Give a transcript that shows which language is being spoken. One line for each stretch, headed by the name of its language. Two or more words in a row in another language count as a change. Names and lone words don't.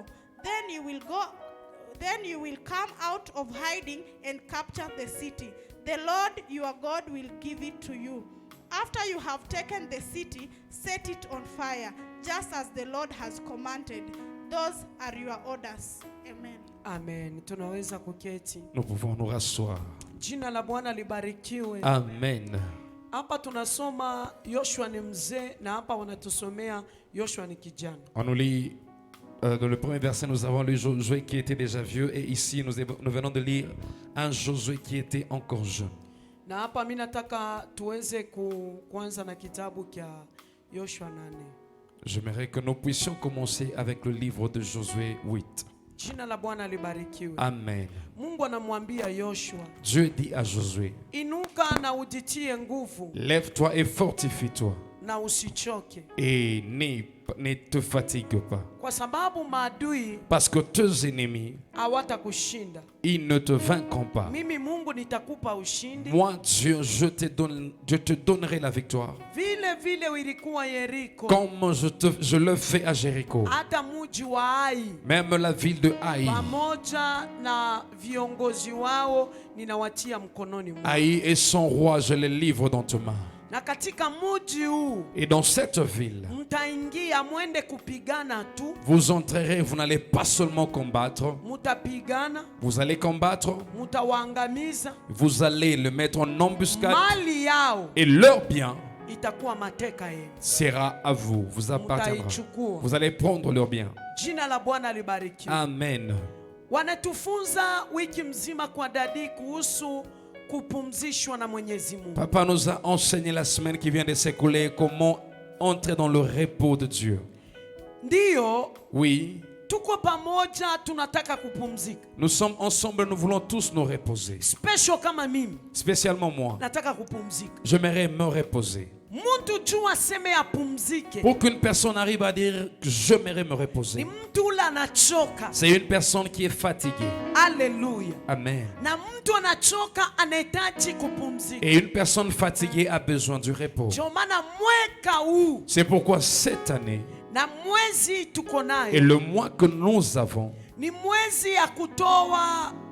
English: Then you will come out of hiding and capture the city. The Lord your God will give it to you. After you have taken the city, set it on fire, just as the Lord has commanded. Those are your orders. Amen.
Swahili: Amen. Tunaweza kuketi.
French: Nous pouvons nous rasseoir.
Swahili: Jina la Bwana libarikiwe. Amen. Hapa tunasoma Yoshua ni mzee na hapa wanatusomea Yoshua ni kijana.
French: On nous lit dans le premier verset, nous avons lu Josué qui était déjà vieux, et ici nous venons de lire un Josué qui était encore jeune.
Swahili: Na hapa mimi nataka tuweze kuanza na kitabu cha Yoshua 8.
French: J'aimerais que nous puissions commencer avec le livre de Josué 8.
Swahili: Jina la Bwana libarikiwe. Amen. Mungu anamwambia Yoshua,
French: Dieu dit à Josué,
Swahili: inuka na ujitie nguvu,
French: lève-toi et fortifie-toi,
Swahili: na usichoke,
French: et ne te fatigue pas,
Swahili: kwa sababu maadui
French: parce que tes ennemis,
Swahili: hawatakushinda.
French: ils ne te vaincront pas.
Swahili: Mimi Mungu nitakupa ushindi.
French: Moi Dieu, je te donnerai la victoire.
Swahili: Vile ilikuwa Yeriko,
French: Comme je le fais à Jéricho,
Swahili: hata mji wa Ai,
French: même la ville de Haï.
Swahili: pamoja na viongozi wao ninawatia mkononi mwako.
French: Haï et son roi, je les livre dans tes mains.
Swahili: Na katika mji huu
French: Et dans cette ville,
Swahili: mtaingia mwende kupigana tu,
French: vous entrerez, vous n'allez pas seulement combattre,
Swahili: mutapigana,
French: vous allez combattre,
Swahili: mutawaangamiza,
French: vous allez le mettre en embuscade,
Swahili: mali yao
French: et leurs biens
Swahili: itakuwa mateka yenu.
French: sera à vous, vous appartiendra.
Swahili: Mutaichukua.
French: Vous allez prendre leurs biens.
Swahili: Jina la Bwana libarikiwe. Amen. Wanatufunza wiki mzima kwa dadi kuhusu kupumzishwa na Mwenyezi Mungu.
French: Papa nous a enseigné la semaine qui vient de s'écouler comment entrer dans le repos de Dieu.
Swahili: Ndiyo,
French: Oui,
Swahili: tuko pamoja, tunataka kupumzika.
French: nous sommes ensemble, nous voulons tous nous reposer.
Swahili: Special kama mimi,
French: Spécialement moi,
Swahili: nataka kupumzika.
French: j'aimerais me reposer.
Swahili: Mtu tu aseme apumzike,
French: Pour qu'une personne arrive à dire que j'aimerais me
Swahili: ni
French: reposer,
Swahili: mtu ule anachoka.
French: c'est une personne qui est fatiguée.
Swahili: Haleluya. Amen. Na mtu anachoka anahitaji kupumzika.
French: Et une personne fatiguée a besoin du repos.
Swahili: Ndio maana mwaka huu
French: C'est pourquoi cette année
Swahili: na mwezi tuko
French: et
Swahili: nayo
French: le mois que nous avons,
Swahili: ni mwezi ya kutoa.